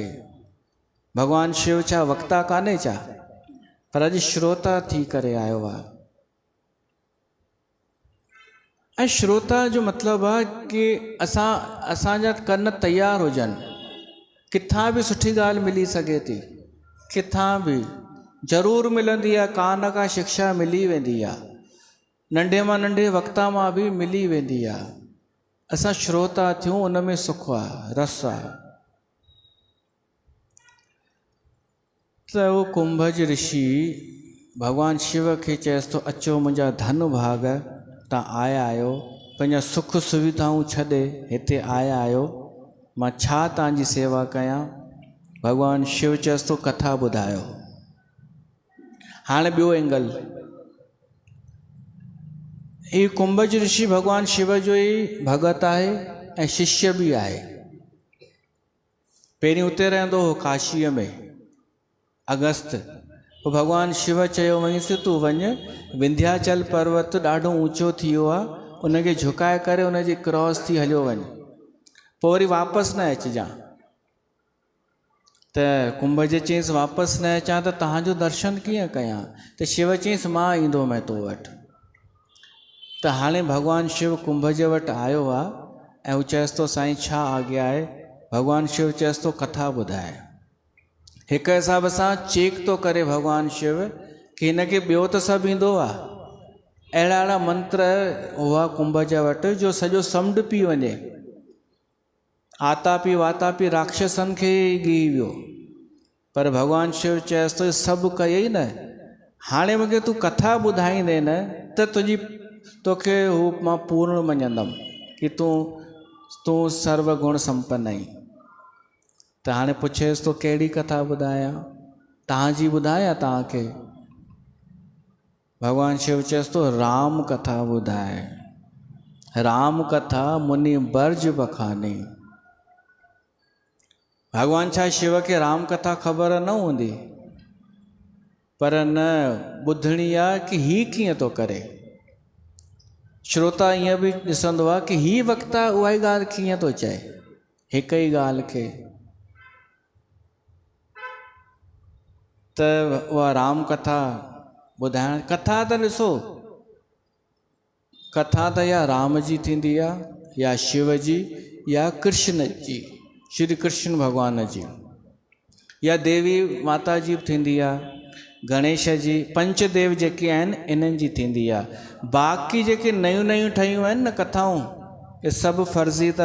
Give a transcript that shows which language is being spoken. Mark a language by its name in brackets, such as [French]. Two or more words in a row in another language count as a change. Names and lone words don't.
[Sindhi] भॻवानु शिव छा वक्ता कान्हे छा? पर अॼु श्रोता थी करे आयो आहे। ऐं श्रोता जो मतिलबु आहे कि असांजा कन तयारु हुजनि। किथां बि सुठी ॻाल्हि मिली सघे थी, किथां बि ज़रूरु मिलंदी आहे, का न का शिक्षा मिली वेंदी आहे, नंढे मां नंढे वक्ता मां बि मिली वेंदी आहे। असां श्रोता थियूं, उन में सुख आहे, रस आहे। त उहो कुंभज ऋषि भॻवानु शिव खे चएसि थो, अचो मुंहिंजा धन भाग, तव्हां आया आहियो, पंहिंजा सुख सुविधाऊं छॾे हिते आया आहियो, मां छा तव्हांजी सेवा कयां? भॻवानु शिव चएसि थो, कथा ॿुधायो। हाणे ॿियो एंगल, हीउ कुंभज ऋषि भॻवानु शिव जो ई भगत आहे ऐं शिष्य बि आहे। पहिरीं उते रहंदो हो काशीअ में, अगस्त। पोइ भॻवानु शिव चयो वञीसि तूं वञ, विंध्याचल पर्वत ॾाढो ऊचो थी वियो आहे, उनखे झुकाए करे उनजी क्रॉस थी हलियो वञ, पोइ वरी वापसि न अचिजांइ। त कुंभज चयईंसि वापसि न अचां त तव्हांजो दर्शन कीअं कयां? त शिव चयईंसि मां ईंदोमांइ तो वटि। त हाणे भॻवानु शिव कुंभज वटि आयो आहे ऐं हू चएसि थो, साईं छा आज्ञा आहे? भॻवानु शिव चएसि थो, कथा ॿुधाए। हिक हिसाब सां चेक थो करे भॻवानु शिव कि हिनखे ॿियो त सभु ईंदो आहे। अहिड़ा मंत्र हुआ कुंभज वटि जो सॼो समुंड पी वञे, आतापी वातापी राक्षसनि खे ॻी वियो। पर भॻवानु शिव चएसि थो, सभु कयई न, हाणे मूंखे तूं कथा ॿुधाईंदे न त तोखे हू मां पूर्ण मञंदमि कि तूं सर्वगुण संपन्न आहीं। त हाणे पुछेसि तो कहिड़ी कथा ॿुधायां? तव्हांजी ॿुधायां तव्हांखे? भॻवानु शिव चएसि तो राम कथा ॿुधाए। [Awadhi] राम कथा मुनि बर्ज बखानी। [Sindhi] भॻवानु छा शिव खे राम कथा ख़बर न हूंदी, पर न ॿुधणी आहे कि ही कीअं थो करे। श्रोता ईअं बि ॾिसंदो आहे कि ही वक्ता उहा ई ॻाल्हि कीअं थो चए, हिक ई ॻाल्हि खे। त उहा राम कथा ॿुधाइण, कथा त ॾिसो, कथा त या राम जी थींदी आहे, या शिव जी, या कृष्ण जी, श्री कृष्ण भॻवान जी, या देवी माता जी बि थींदी आहे, गणेश जी, पंचदेव जेके आहिनि इन्हनि जी थींदी आहे। बाक़ी जेके नयूं नयूं ठहियूं आहिनि न कथाऊं, इहे सभु फर्ज़ी अथव।